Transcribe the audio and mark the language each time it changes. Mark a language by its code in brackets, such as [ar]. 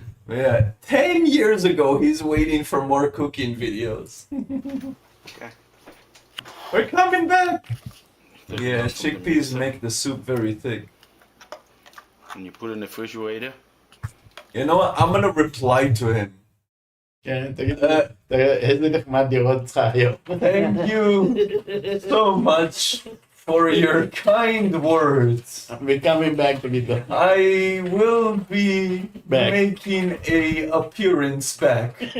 [en] Yeah, 10 years ago, he's waiting for more cooking videos. Okay. We're coming back. Take it Yeah, out from the chickpeas mixer. make the soup very thick. And you put it in the refrigerator. You know what? I'm gonna reply to him. [he] כן, תגיד, איזה נחמד לראות אותך היום. [en] Thank you so much for your kind words. We're coming back to me though. I will be Back. making a appearance back.